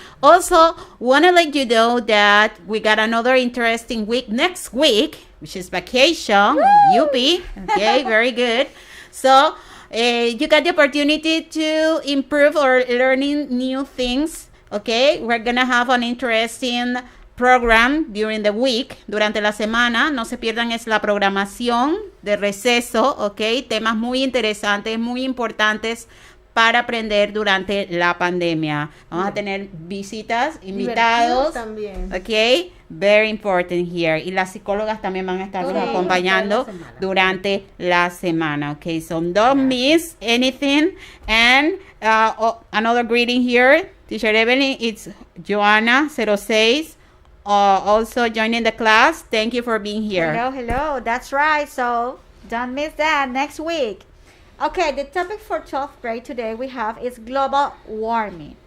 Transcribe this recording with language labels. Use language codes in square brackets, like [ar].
[en] Also, want to let you know that we got another interesting week next week, which is vacation. Yuppie. Okay, very good. So, you got the opportunity to improve or learning new things. Okay, we're gonna have an interesting program during the week, [es] durante la semana. No se pierdan, es la programación de receso, ok, temas muy interesantes, muy importantes para aprender durante la pandemia. Vamos a tener visitas, invitados también. [en] Ok, very important here. [es] Y las psicólogas también van a estar acompañando durante la semana. [en] Ok, so don't miss anything. And another greeting here, Teacher Evelyn, it's Joanna 06. Also joining the class. Thank you for being here. Hello. That's right. So don't miss that next week. Okay, the topic for 12th grade today we have is global warming.